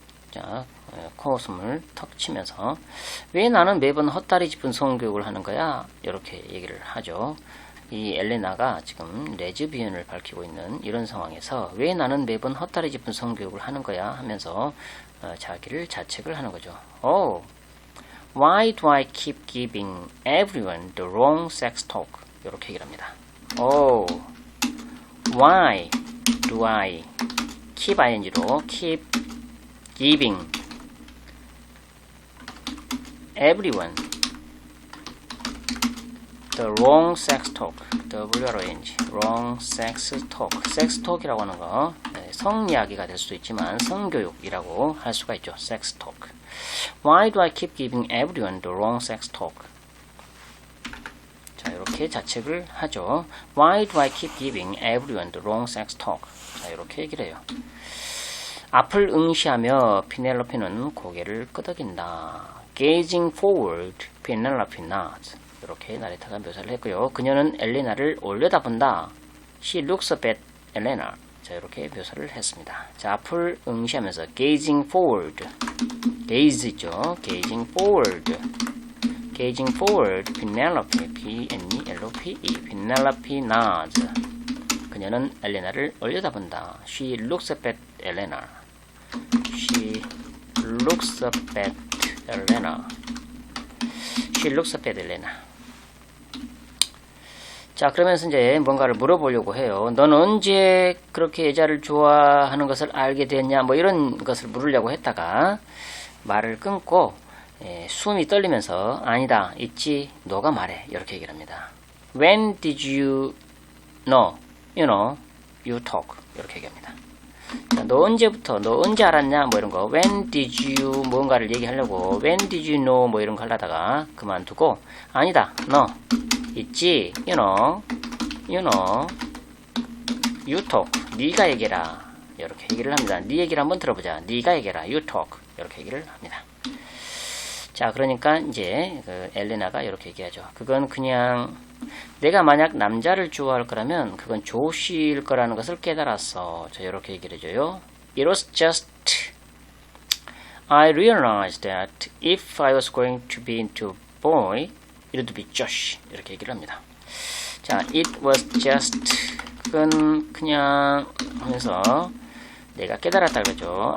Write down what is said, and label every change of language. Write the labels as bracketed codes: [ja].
[ko] 자, 코웃음을 턱 치면서 왜 나는 매번 헛다리 짚은 성교육을 하는 거야? 이렇게 얘기를 하죠. 이 엘레나가 지금 레즈비언을 밝히고 있는 이런 상황에서 왜 나는 매번 헛다리 짚은 성교육을 하는 거야? 하면서 자기를 자책을 하는 거죠. [en] Oh, why do I keep giving everyone the wrong sex talk? [ko] 이렇게 얘기를 합니다. [en] Oh, why do I keep [ko] ing로 [en] keep giving everyone the wrong sex talk. W-R-O-N-G wrong sex talk. [ko] sex talk이라고 하는 거 성이야기가 될 수도 있지만 성교육이라고 할 수가 있죠. [en] sex talk. Why do I keep giving everyone the wrong sex talk? [ko] 자, 이렇게 자책을 하죠. [en] Why do I keep giving everyone the wrong sex talk? [ko] 자, 이렇게 얘기를 해요. 앞을 응시하며 피넬로페는 고개를 끄덕인다. [en] Gazing forward, Penelope nods. [ko] 이렇게 나레이터가 묘사를 했고요. 그녀는 엘레나를 올려다본다. [en] She looks up at Elena. [ko] 자, 이렇게 묘사를 했습니다. [en] 자, [ko] 앞을 응시하면서 [en] gazing forward. gaze [ko] 있죠. [en] gazing forward. gazing forward, Penelope, P-N-E-L-O-P-E, Penelope nods. [ko] 그녀는 엘레나를 올려다본다. [en] She looks up at Elena. She looks up at Elena. She looks up at Elena. [ko] 자, 그러면서 이제 뭔가를 물어보려고 해요. 넌 언제 그렇게 여자를 좋아하는 것을 알게 됐냐? 뭐 이런 것을 물으려고 했다가 말을 끊고 숨이 떨리면서 아니다, 있지, 너가 말해. 이렇게 얘기를 합니다. [en] When did you know? You know, you talk. [ko] 이렇게 얘기합니다. 자, 너 언제부터, 너 언제 알았냐? 뭐 이런 거. [en] When did you [ko] 뭔가를 얘기하려고 [en] When did you know? [ko] 뭐 이런 거 하려다가 그만두고 아니다, 너 있지, [en] you know, you talk. [ko] 네가 얘기해라. 이렇게 얘기를 합니다. 네 얘기를 한번 들어보자. 네가 얘기해라. [en] You talk. [ko] 이렇게 얘기를 합니다. 자, 그러니까 이제 그 엘레나가 이렇게 얘기하죠. 그건 그냥 내가 만약 남자를 좋아할 거라면 그건 조시일 거라는 것을 깨달았어. 자, 이렇게 얘기를 해줘요. [en] It was just I realized that if I was going to be into a boy, it would be Josh. [ko] 이렇게 얘기를 합니다. 자, [en] it was just [ko] 그건 그냥 하면서 내가 깨달았다 그러죠.